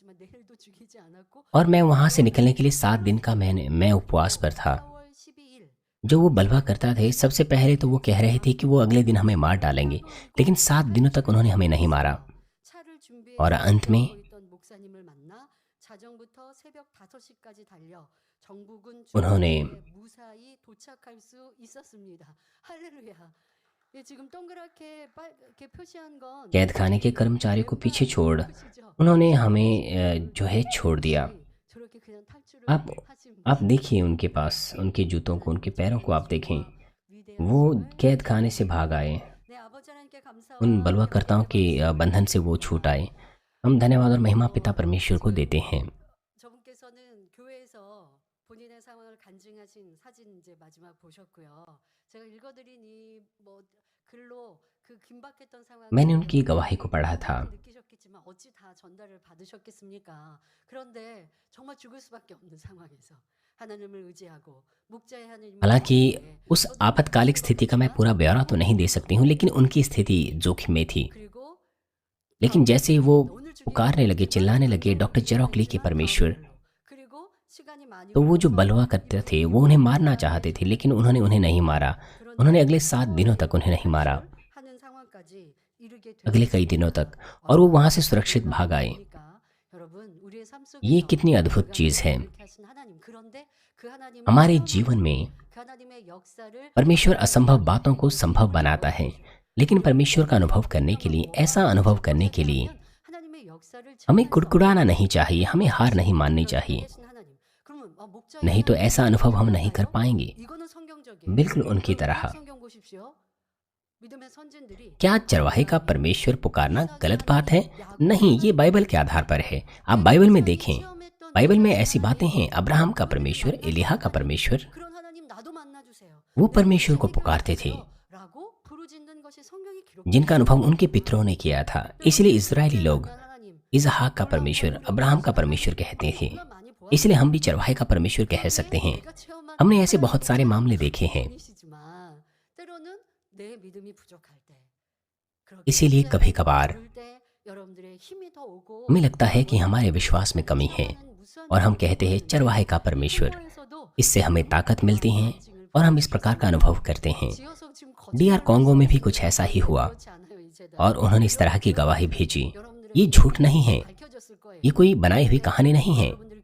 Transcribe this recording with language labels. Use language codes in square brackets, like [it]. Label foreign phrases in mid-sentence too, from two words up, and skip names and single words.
[hi] और मैं वहाँ से निकलने के लिए 7 दिन का मैं उपवास पर था। जो वो बलवा करता थे, सबसे पहले तो वो कह रहे थे कि वो अगले दिन हमें मार डालेंगे, लेकिन 7 दिनों तक उन्होंने हमें नहीं मारा। [ko] 차를 [hi] और [ko] 준비해서 [hi] अंत में [ko] 기다리고 있던 목사님을 만나 자정부터 새벽 5시까지 달려 정부군 [hi] उन्होंने [ko] 주둔지에 무사히 도착할 수 있었습니다. 할렐루야. 예, 지금 동그랗게 이렇게 표시한 건 [hi] कैद खाने के [ko] 목사님의 [hi] कर्मचारी को पीछे [ko] 왼발을 [hi] छोड़ [ko] 보시죠. [hi] उन्होंने हमें [ko] 목사님은 [hi] जो है छोड़ दिया। [ko] 혹시 저렇게 그냥 [hi] आप [ko] 탈출을 하신 [hi] आप [ko] 분이에요. [hi] देखिए उनके पास, उनके जूतों को, उनके [ko] 하나님의 [hi] पैरों को आप [ko] 전능하심과 [hi] देखें। वो [ko] 위대하심을 [hi] कैद खाने से भाग [ko] 찬양합니다. [hi] आए, [ko] 네, 아버지 하나님께 [hi] उन [ko] 감사와 [hi] बलवाकर्ताओं [ko] 영광의 [hi] के [ko] 말씀을 [hi] बंधन से वो छूट [ko] 드립니다. [hi] आए। हम धन्यवाद और महिमा पिता [ko] 어, [hi] परमेश्वर को [ko] 지금 [hi] देते हैं। [ko] 저분께서는 교회에서 본인의 상황을 간증하신 사진 이제 마지막 보셨고요. 제가 읽어드린 이뭐 글로 그 긴박했던 [hi] मैंने [ko] 상황을 [hi] उनकी गवाही को पढ़ा था। [ko] 당연히 느끼셨겠지만 어찌 다 전달을 받으셨겠습니까? 그런데 정말 죽을 수밖에 없는 상황에서 하나님을 의지하고 목자의 하나님을 [hi] हालांकि [ko] 믿기에 [hi] उस [ko] 또 [hi] आपातकालिक स्थिति का मैं [ko] 누구보다 [hi] पूरा ब्यौरा तो नहीं दे सकती हूँ, लेकिन उनकी स्थिति जोखिम में थी। [ko] 그리고 [hi] लेकिन जैसे ही वो [ko] 오늘 주님 [hi] पुकारने लगे, चिल्लाने लगे, डॉक्टर जेरोक्ली के परमेश्वर, [ko] 그리고 시간이 많이 [hi] तो वो जो [ko] 흘러서 [hi] बलवा करते थे वो उन्हें मारना चाहते थे, लेकिन उन्होंने उन्हें नहीं मारा। उन्होंने अगले 7 दिनों तक उन्हें नहीं मारा, [ko] 하는 상황까지 이르게 [hi] अगले कई दिनों तक, और वो वहाँ से सुरक्षित भाग आए। [ko] 여러분 우리의 삶 [hi] ये [ko] 속에서 [hi] कितनी अद्भुत चीज़ है। [ko] 이렇게 하신 하나님 그런데 그 하나님을 [hi] हमारे [ko] 체험하기 [hi] जीवन में [ko] 위해 그 하나님의 역사를 [hi] परमेश्वर असंभव बातों को संभव बनाता है, लेकिन परमेश्वर का अनुभव करने के लिए, ऐसा अनुभव करने के लिए [ko] 하나님의 역사를 [hi] हमें [ko] 체험해서 [hi] कुड़कुड़ाना नहीं चाहिए, हमें हार नहीं माननी [ko] 그렇게 [hi] चाहिए। [ko] 계신 하나님. 그러면 목자의 [hi] नहीं तो ऐसा अनुभव हम नहीं कर [ko] 하나님이잖아요. [hi] पाएंगे, [ko] 이거는 성경적이에요. [hi] बिल्कुल उनकी [ko] 여러분, [hi] तरह। [ko] 성경 보십시오. 믿음의 선진들이 [hi] क्या चरवाहे का परमेश्वर पुकारना गलत बात है? नहीं, ये बाइबल के आधार पर है। आप बाइबल में देखें, बाइबल में ऐसी बातें हैं। अब्राहम का परमेश्वर, एलिय्याह का परमेश्वर, [ko] 그런 하나님 나도 만나 주세요. [hi] वो परमेश्वर को पुकारते थे, [ko] 라고 부르짖는 것이 성경에 [hi] जिनका [ko] 기록되어 [hi] अनुभव उनके पितरों ने किया था। इसलिए इजरायली लोग [ko] 하나님 [hi] इसहाक का परमेश्वर, अब्राहम का परमेश्वर कहते थे। [ko] 정말 많이 [hi] इसलिए हम भी चरवाहे का परमेश्वर कह सकते हैं। [ko] 내가 체험한 [hi] हमने ऐसे बहुत सारे मामले देखे हैं। [ko] 분이시지만 때로는 내 믿음이 부족할 때 그렇게 [hi] इसीलिए [ko] 기도할 [hi] कभी [ko] 때, [hi] कभार [ko] 부를 때 여러분들의 힘이 더 오고 [hi] हमें लगता है कि हमारे विश्वास में कमी है और हम कहते हैं चरवाहे का परमेश्वर, इससे हमें ताकत मिलती है और हम इस प्रकार का अनुभव करते हैं। DR कॉन्गो में भी कुछ ऐसा ही हुआ और उन्होंने इस तरह की गवाही भेजी। ये झूठ नहीं है, ये कोई बनाई हुई कहानी नहीं है।